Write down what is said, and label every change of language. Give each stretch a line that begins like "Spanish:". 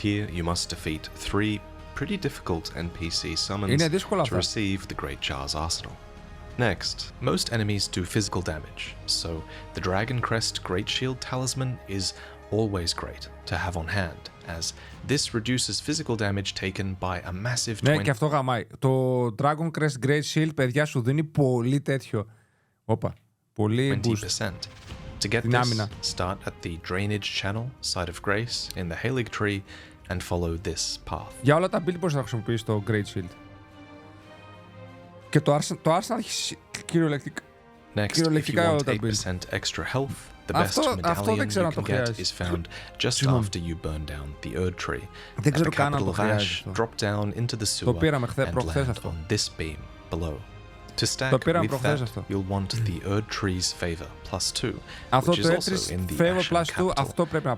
English: Here you must defeat 3 pretty difficult NPC summons
Greek: Είναι δύσκολα
English: to
Greek: αυτά.
English: receive the Great Jar's arsenal. Next, most enemies do physical damage, so the Dragon Crest Great Shield Talisman is always great to have on hand, as this reduces physical damage taken by a massive 20%.
Greek: Ναι, και αυτό γαμάει. Το Dragon Crest Great Shield, παιδιά, σου δίνει πολύ τέτοιο. Όπα. Πολύ boost.
English: To get this, start at the drainage channel side of Grace in the Halig Tree and follow this path.
Greek: Για όλα τα build μπορείς να χρησιμοποιήσεις το Great Shield. Και το Arsenal έχει κυριολεκτικά.
English: Next, if you want 8% extra health, the best medallion you can get is found just after you burn down the Erd Tree.
Greek: Δεν ξέρω καν αν το χρειάζεται.
English: Drop down into the sewer and land on this beam below. To stack with that, you'll want the Erd Tree's favor +2, which is also in the Ashen Capital.